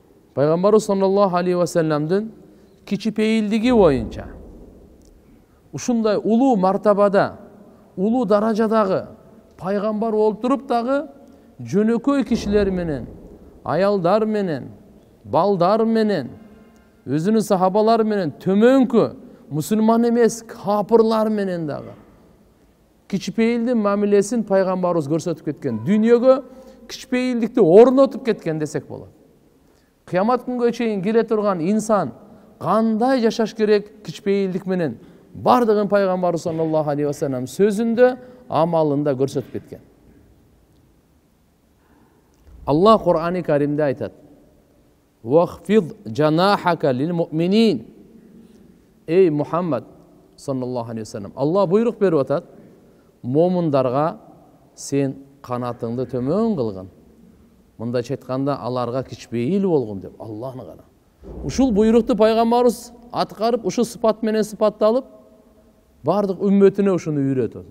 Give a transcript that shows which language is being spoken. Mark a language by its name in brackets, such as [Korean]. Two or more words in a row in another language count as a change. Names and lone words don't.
[Kyrgyz] Пайгамбарыбыз [Arabic] صلى الله عليه وسلم [Kyrgyz] кичипейилдиги боюнча ушундай улуу мартабада, улуу даражадагы пайгамбар болуп туруп дагы жөнөкөй кишилер менен, аялдар менен, балдар менен, өзүнүн сахабалары менен төмөнкү мусулман эмес капырлар менен дагы кичипейилдин мамилесин пайгамбарыбыз көрсөтүп кеткен. Дүйнөгө кичипейилдикти орнотуп кеткен десек болот. Кыямат күнгө чейин келе турган инсан кандай жашаш керек кичипейилдик менен бардыгын пайгамбарыбыз [Arabic] صلى الله عليه وسلم [Kyrgyz] сөзүндө, амалында көрсөтүп кеткен. Аллах Кур'ани Каримде айтат: [Arabic] "واخفض جناحك للمؤمنين". [Kyrgyz] Эй Мухаммад [Arabic] صلى الله عليه وسلم, [Kyrgyz] Аллах буйрук берип атат: момундарга сен канатыңды төмөн кылгын. Мындайча айтканда, аларга кичпейил болгун деп. Аллахны кара. Ушул буйрукту пайгамбарыбыз аткарып, ушул сыпат менен сыпатталып, бардык үммөтүнө ушуну үйрөтүп атат.